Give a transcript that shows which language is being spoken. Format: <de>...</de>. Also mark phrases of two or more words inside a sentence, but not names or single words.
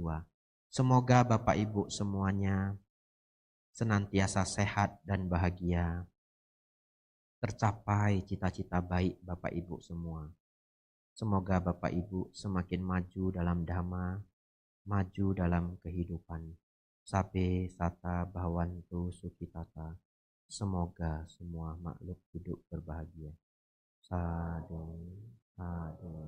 <id>Semoga Bapak Ibu semuanya senantiasa sehat dan bahagia. Tercapai cita-cita baik Bapak Ibu semua. Semoga Bapak Ibu semakin maju dalam dhamma, maju dalam kehidupan.</id> <pi>Sabe sata bhavantu sukhitata.</pi> <id>Semoga semua makhluk hidup berbahagia.</id> <pi>Sadhu, sadhu.</pi>